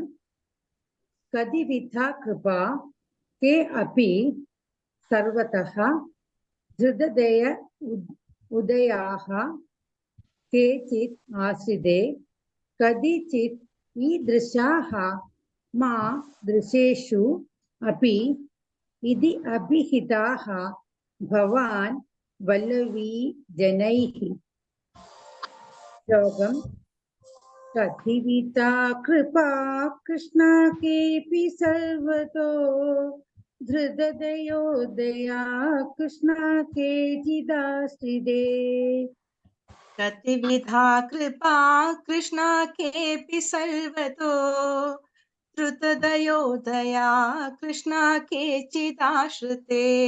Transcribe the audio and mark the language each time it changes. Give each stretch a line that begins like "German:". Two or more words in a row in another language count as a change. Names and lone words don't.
Sanskrit: കതിവിധാ കൃപാ കേ അപി സർവതഃ ധൃതദയ ഉദയാഃ കേചിത് ആശ്രിതേ കദിചിത് ഈദൃശാഃ മാ ദൃശേഷു അപി ഇതി അഭിഹിതാഃ ഭവാൻ വല്ലവീ ജനൈഃ.
Malayalam: ശ്ലോകം.
Sanskrit: कथिविता कृपा कृष्णा केऽपि सर्वतो धृतदयोदया कृष्णा केचिदाश्रिते कतिविधा कृपा कृष्णा केऽपि सर्वतो धृतदयोदया कृष्णा केचिदाश्रिते